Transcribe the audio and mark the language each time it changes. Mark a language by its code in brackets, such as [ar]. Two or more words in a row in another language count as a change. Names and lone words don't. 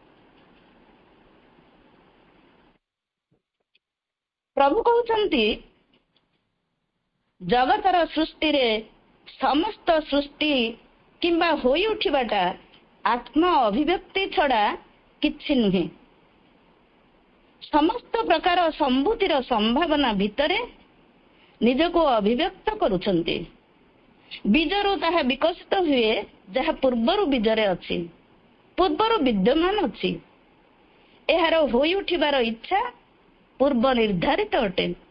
[or] ପ୍ରଭୁ କହୁଛନ୍ତି, ଜଗତର ସୃଷ୍ଟି ରେ ସମସ୍ତ ସୃଷ୍ଟି କିମ୍ବା ହୋଇ ଉଠିବାଟା ଆତ୍ମା ଅଭିବ୍ୟକ୍ତି ଛଡ଼ା କିଛି ନୁହେଁ। ସମସ୍ତ ପ୍ରକାର ସମ୍ଭୂତିର ସମ୍ଭାବନା ଭିତରେ ନିଜକୁ ଅଭିବ୍ୟକ୍ତ କରୁଛନ୍ତି। ବୀଜରୁ ତାହା ବିକଶିତ ହୁଏ ଯାହା ପୂର୍ବରୁ ବୀଜରେ ଅଛି, ପୂର୍ବରୁ ବିଦ୍ୟମାନ ଅଛି। ଏହାର ହୋଇ ଉଠିବାର ଇଚ୍ଛା ପୂର୍ବ ନିର୍ଦ୍ଧାରିତ ଅଟେ।